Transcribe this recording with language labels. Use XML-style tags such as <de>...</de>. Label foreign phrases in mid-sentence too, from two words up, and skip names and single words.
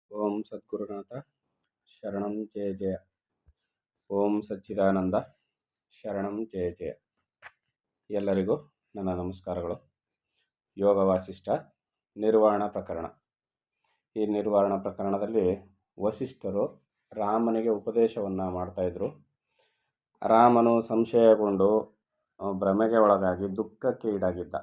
<sa>ಓಂ ಸದ್ಗುರುನಾಥ ಶರಣಂ ಜಯ ಜಯ. ಓಂ ಸಚ್ಚಿದಾನಂದ ಶರಣಂ ಜಯ ಜಯ.</sa> <kn>ಎಲ್ಲರಿಗೂ ನನ್ನ ನಮಸ್ಕಾರಗಳು. ಯೋಗ ವಾಸಿಷ್ಠ ನಿರ್ವಾಣ ಪ್ರಕರಣ. ಈ ನಿರ್ವಾಣ ಪ್ರಕರಣದಲ್ಲಿ ವಸಿಷ್ಠರು ರಾಮನಿಗೆ ಉಪದೇಶವನ್ನು ಮಾಡ್ತಾಯಿದ್ರು. ರಾಮನು ಸಂಶಯಗೊಂಡು ಭ್ರಮೆಗೆ ಒಳಗಾಗಿ ದುಃಖಕ್ಕೆ ಈಡಾಗಿದ್ದ.</kn>